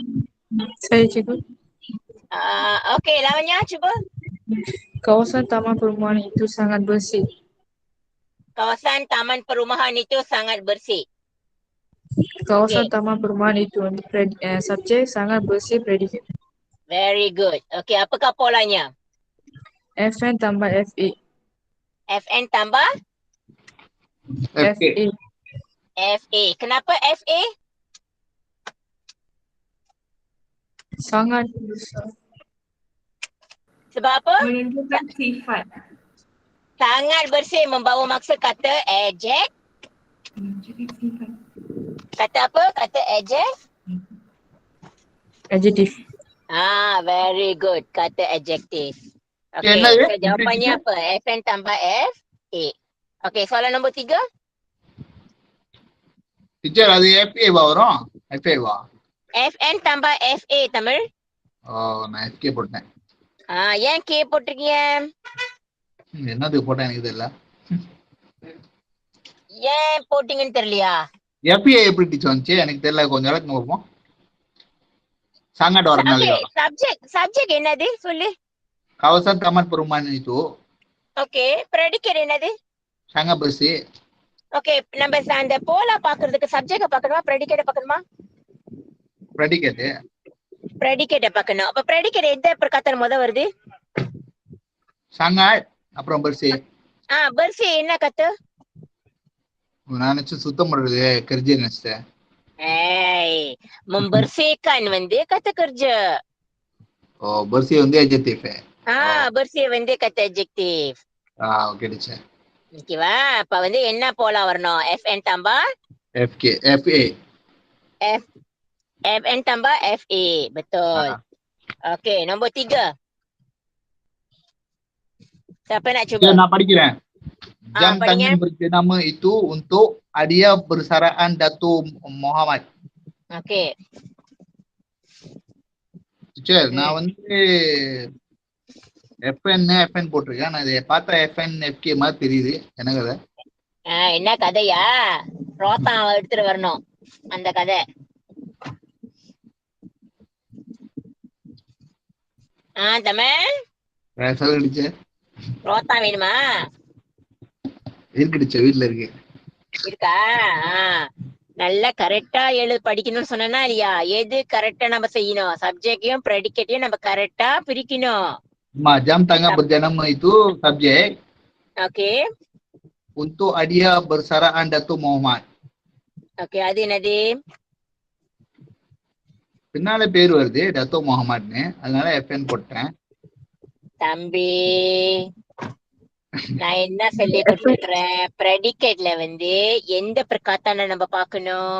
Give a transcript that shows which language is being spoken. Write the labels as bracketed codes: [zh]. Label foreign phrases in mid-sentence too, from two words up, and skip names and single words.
[ms] Saya cikgu. Okey, lawannya cuba. Kawasan taman perumahan itu sangat bersih. Kawasan taman perumahan itu sangat bersih. Kawasan Okey. taman perumahan itu subjek sangat bersih predikat. [en] Very good. [ms] Okey, apakah polanya? FN tambah FA. FN tambah FK. FA. FA. Kenapa FA? Sangat besar. Sebab apa? Menunjukkan sifat. Sangat bersih membawa maksud kata adjective. Kata apa? Kata Adjektif. [en] very good. [ms] Kata adjective. Okey, [ta] என்ன இது? [ms] so jawapannya apa? FN tambah FA. Okey, soalan nombor 3. [ta] டீச்சர் அது FA வா வரும்? FA வா? FN tambah FA தமிழ். நான் FK போட்டேன். ஏன் K போட்டிருக்கீங்க? என்னது போட்டேன் எனக்கு தெரியல. ஏன் போட்டீங்கன்னு தெரியலையா? FA எப்படி டீச்சர் வந்துச்சு எனக்கு தெரியல, கொஞ்சம் நேரத்துக்கு பார்ப்போம். [ms] sangat orang Okey, Malaysia. [ta] subjek என்னது சொல்லு. [ms] Kawasan taman perumahan itu [ta] Okey, predicate என்னது? [ms] sangat bersih. [ta] ஓகே, நம்ம அந்த போலா பாக்குறதுக்கு சப்ஜெக்ட பார்க்கணுமா predicate பார்க்கணுமா? predicate predicate பார்க்கணும். அப்ப predicate எந்த பிரகாரம் முத வருது? [ms] sangat அப்புறம் bersih. [ta] bersih என்ன கத்து? நான் நினைச்சு சுத்தம் பண்றது kerja நினைச்சேன். [ms] membersihkan வந்து kata kerja. [ta] bersih வந்து adjective. [ms] bersih வந்து kata adjective. [en] okay teacher. [ta] ஓகேவா? அப்ப வந்து என்ன போலா வரணும்? [ms] FN tambah FK FA. FN tambah FA. Betul. Okey, nombor 3. Siapa nak cuba? [ta] நான் படிக்கிறேன். Jam படிங்க. [ms] tangan berjenama itu untuk hadiah bersaraan Datuk Muhammad. Okey. [ta] டீச்சர் நான் வந்து FN போட்டிருக்கேன். நான் இதை பார்த்தா FN FK மாதிரி தெரியுது. என்ன கதை? என்ன கதையா? ரோத்தான் எடுத்துட்டு வரணும் அந்த கதை. தமிழ் சொல்லுங்க டீச்சர். ரோத்தான் வேணுமா? இருக்கு டீச்சர், வீட்டுல இருக்கு. இருக்கா? நல்லா கரெக்டா படிக்கணும்னு சொன்னா இல்லையா? எது கரெக்டா நம்ம செய்யணும்? சப்ஜெக்டையும் ப்ரெடிகேட்டையும் நம்ம கரெக்டா பிரிக்கணும். [ms] Jam tangan berjenama itu subjek. Okey. Untuk hadiah bersaraan Datuk Muhammad. Okey, [ta] அது என்னது? பின்னால பேர் வருது Datuk Muhammadனு, அதனால FN போட்டேன். தம்பி நான் என்ன சொல்லி கொடுத்துறேன்? ப்ரெடிகேட்ல வந்து எந்த பிரகாத்தான நம்ம பார்க்கணும்?